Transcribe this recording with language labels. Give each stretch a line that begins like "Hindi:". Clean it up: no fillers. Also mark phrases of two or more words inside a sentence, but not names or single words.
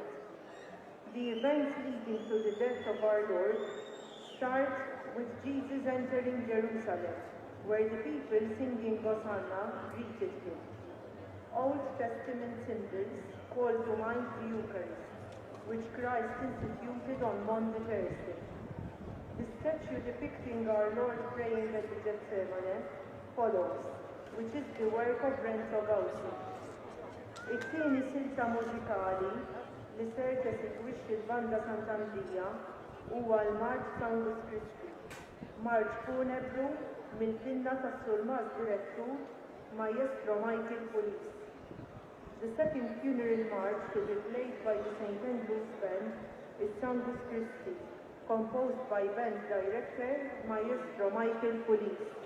English: The events leading to the death of our Lord start with Jesus entering Jerusalem, where the people singing Hosanna greeted him. Old Testament symbols call to mind the Eucharist, which Christ instituted on Monday Thursday. The statue depicting our Lord praying at the Gethsemane follows, which is the work of Renzo Gauci.
Maltese: It-tieni silta mużikali li ser tesegwixxi l-banda Sant'Andrija huwa l-Marċ Sangus Christi, marċ funebru mill-pinna tas-Sur Mas Direttur Maestro Michael Pulis.
English: The second funeral march to be played by the St. Andrew's Band is Sangus Christi, composed by band director Maestro Michael Pulis.